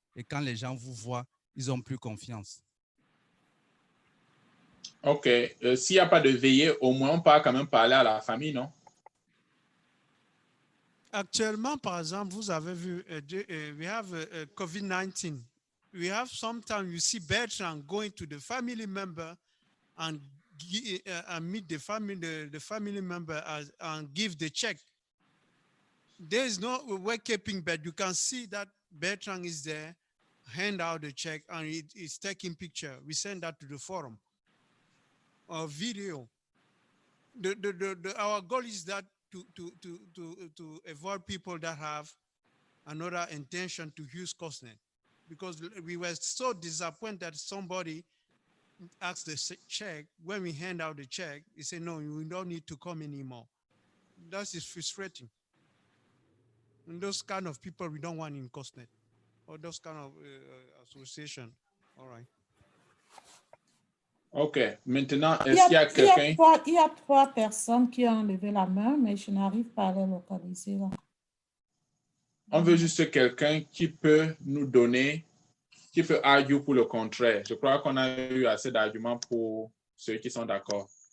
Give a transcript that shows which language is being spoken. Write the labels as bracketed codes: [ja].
[fr] Et quand les gens vous voient, ils ont plus confiance. OK. S'il n'y a pas de veillée, au moins on peut quand même parler à la famille, non? Actuellement, par exemple, vous avez vu, [en] we have COVID-19. We have sometimes you see Bertrand going to the family member and meet the family member and give the check. There is no keeping, but you can see that Bertrand is there, hand out the check, and it's taking picture. We send that to the forum or video. Our goal is that to avoid people that have another intention to use Cosnet, because we were so disappointed that somebody asked the check. When we hand out the check, he said, no, you don't need to come anymore. That is frustrating. And those kind of people we don't want in Cosnet, or those kind of association. All right. OK. [fr] Maintenant, est-ce qu'il y a quelqu'un? Il y a trois personnes qui ont levé la main, mais je n'arrive pas à les localiser là. On veut juste quelqu'un qui peut nous donner, qui peut arguer pour le contraire. Je crois qu'on a eu assez d'arguments pour ceux qui sont d'accord.